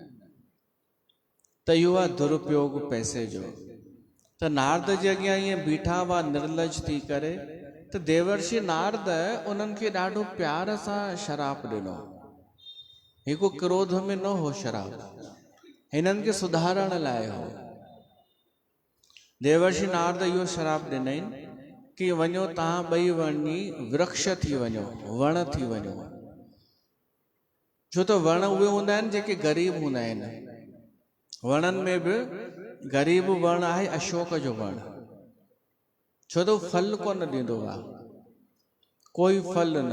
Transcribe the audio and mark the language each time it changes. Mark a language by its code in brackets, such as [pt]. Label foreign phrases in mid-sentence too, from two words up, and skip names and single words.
[sd] त इहो आहे दुरुपयोग पैसे जो। त नारद जे अॻियां ईअं बीठा हुआ निर्लज थी करे, त देवर्षि नारद उन्हनि खे ॾाढो प्यार सां शराप ॾिनो। हिकु क्रोध में न हो शराब, हिननि खे सुधारण लाइ हो। देवर्षि नारद इहो शराब ॾिनई कि वञो तव्हां ॿई वञी वृक्ष थी वञो, वण थी वञो। छो त वण उहे हूंदा आहिनि जेके ग़रीब हूंदा आहिनि। वणनि में बि ग़रीब वण आहे अशोक जो वण, छो त फल कोन ॾींदो आहे, कोई फल न।